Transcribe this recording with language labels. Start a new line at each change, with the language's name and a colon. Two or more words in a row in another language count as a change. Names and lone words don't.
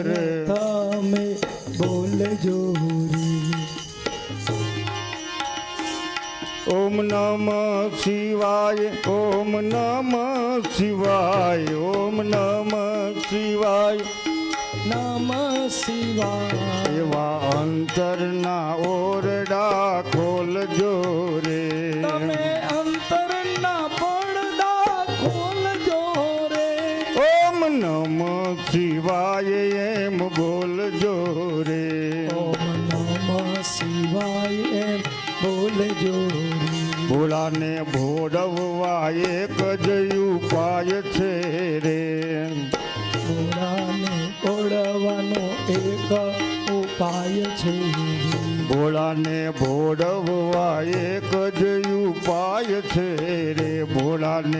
Gujarati: તમે બોલજો રે।
Sanskrit: ओम नमः शिवाय, ओम नमः शिवाय, ओम नमः शिवाय, नमः शिवाय।
Gujarati: એવા અંતરના ઓરડા ખોલજો રે, તમે અંતરના પડદા ખોલજો રે।
Sanskrit: ओम नमः शिवाय
Gujarati: એમ બોલજો રે,
Sanskrit: ओम नमः शिवाय
Gujarati: એમ બોલજો બોલજો રે. ભોળાને ભોળવવા એક જ ઉપાય છે રે. ભોળાને ભોળવવાનો એક ઉપાય છે રે. ભોળાને ભોળવવા એક જ ઉપાય છે રે. ભોળાને